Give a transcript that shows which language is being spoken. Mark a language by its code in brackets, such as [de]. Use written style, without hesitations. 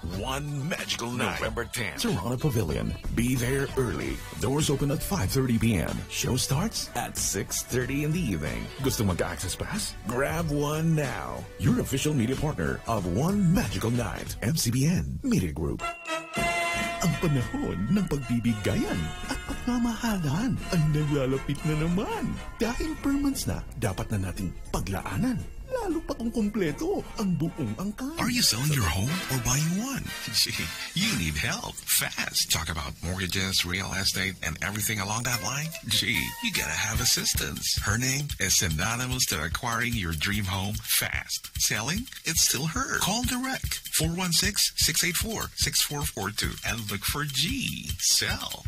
[en] One Magical Night, November 10th, Toronto Pavilion. Be there early. Doors open at 5:30 p.m. Show starts at 6:30 in the evening. [tl] Gusto mag-access pass? [en] Grab one now. Your official media partner of One Magical Night, MCBN Media Group. [tl] Ang panahon ng pagbibigayan at pagmamahalan ay naglalapit na naman. Dahil per months na, dapat na nating paglaanan. Lalo pa kung kompleto ang buong angkan. [en] Are you selling your home or buying one? Gee, you need help fast. Talk about mortgages, real estate, and everything along that line? Gee, you gotta have assistance. Her name is synonymous to acquiring your dream home fast. Selling? It's still her. Call direct. 416-684-6442 and look for G. Sell.